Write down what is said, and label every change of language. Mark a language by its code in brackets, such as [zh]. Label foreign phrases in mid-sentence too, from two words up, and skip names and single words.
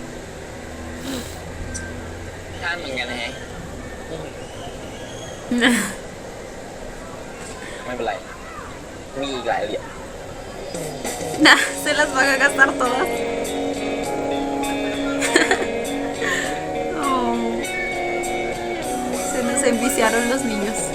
[th] ท่านเหมือนกันนะฮะไม่เป็นไร มีอีกหลายเหรียญ [es] Nah, se las van a gastar todas. Oh, se nos enviciaron los niños.